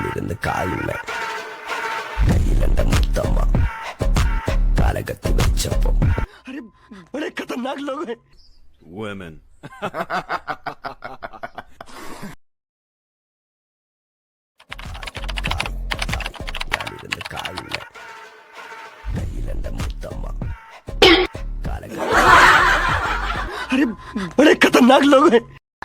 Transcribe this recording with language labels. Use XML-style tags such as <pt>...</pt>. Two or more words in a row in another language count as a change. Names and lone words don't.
<ml>കാലിരുന്ന് കാലില്ല കയ്യിലെന്റെ മുത്തമ്മ കാലകത്തി വെച്ചപ്പം</ml> <hi>अरे बड़े खतरनाक लोग हैं</hi> <en>women</en> <ml>കാലിരുന്ന് കാലില്ല കയ്യിലെന്റെ മുത്തമ്മ കാലകത്തി</ml> <hi>अरे बड़े खतरनाक लोग हैं</hi>